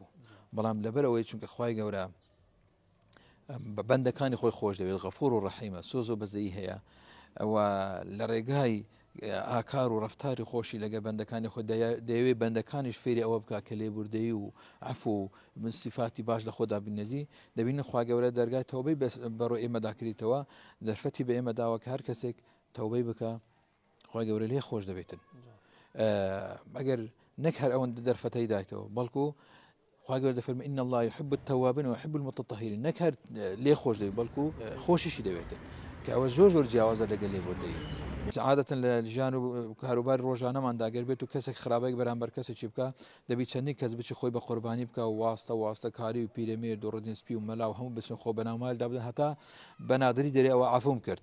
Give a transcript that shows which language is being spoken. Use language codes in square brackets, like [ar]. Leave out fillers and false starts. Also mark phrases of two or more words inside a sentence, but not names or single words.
[ckb] بەڵام لەبەرەوەی چونکە خوای گەورە بە بەندەکانی خۆی خۆش دەوێت، غەفوور و ڕەحیمە، سۆز و بەزەیی هەیە و لە ڕێگای ئاکار و ڕەفتاری خۆشی لەگە بەندەکانی خۆ دەیەوێت بەندەکانیش فێری ئەوە بکات کە لێبوردەیی و عەفو و من سیفاتی باش لە خۆدا بینەدی، دەبینە خوا گەورە دەرگای تەوبەی بەڕۆ ئێمەدا کردیتەوە، دەرفەتی بە ئێمە داوە کە هەر کەسێک تەوبەی بکە خوا گەورە لێ خۆش دەبێتن. ئەگەر نەک هەر ئەوەندە دەرفەتەی دایتەوە، بەڵکو خوا گەورە دەفەرمێ [ar] ئین الله يحب التوابین ويحب المتطهرین، [ckb] نەک هەر لێ خۆش دەبێت بەڵکو خۆشیشی دەوێتن کە ئەوە زۆر جیاوازە لەگەڵ لێبوردەیی. عادەتەن لە ژیان و کاروبار ڕۆژانەماندا ئەگەر بێت و کەسێک خراپەیەک بەرامبەر کەسێکی بکە، دەبی چەندین کەس بچی خۆی بە قوربانی بکە و واستە کاری و پیرەمێرد و ڕدینسپی و مەلا و هەموو بچن خۆ بەناومال دابدەن هەتا بەنادری دەرێ ئەوە عەفوم کرد.